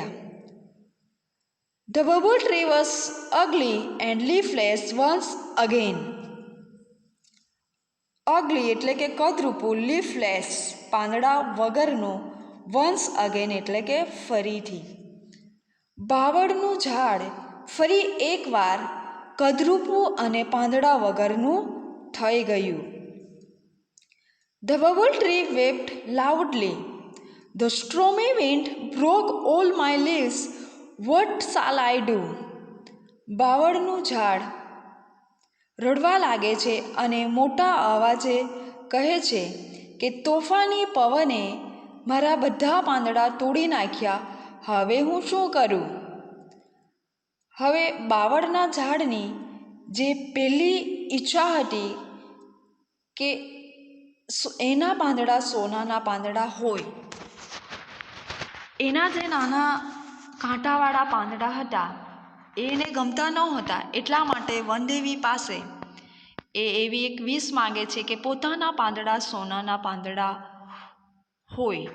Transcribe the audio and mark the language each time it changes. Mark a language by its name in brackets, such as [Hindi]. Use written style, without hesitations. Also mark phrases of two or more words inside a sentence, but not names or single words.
[English] The bubble tree was ugly and leafless once again. [Gujarati] Ugly એટલે કે કદરૂપું, leafless પાંદડા વગરનું, [English] once again [Gujarati] એટલે કે ફરીથી. બાવળનું ઝાડ ફરી એકવાર કદરૂપું અને પાંદડા વગરનું થઈ ગયું. [English] The bubble tree wept loudly. The stormy wind broke all my leaves. What shall I do? [Gujarati] બાવળનું ઝાડ રડવા લાગે છે અને મોટા અવાજે કહે છે કે તોફાની પવને મારા બધા પાંદડા તોડી નાખ્યા. હવે હું શું કરું? હવે બાવળના ઝાડની જે પહેલી ઈચ્છા હતી કે એના પાંદડા સોનાના પાંદડા હોય, એના જે નાના કાંટાવાળા પાંદડા હતા એને ગમતા ન હતા, એટલા માટે વનદેવી પાસે એવી એક વિશ માગે છે કે પોતાના પાંદડા સોનાના પાંદડા હોય.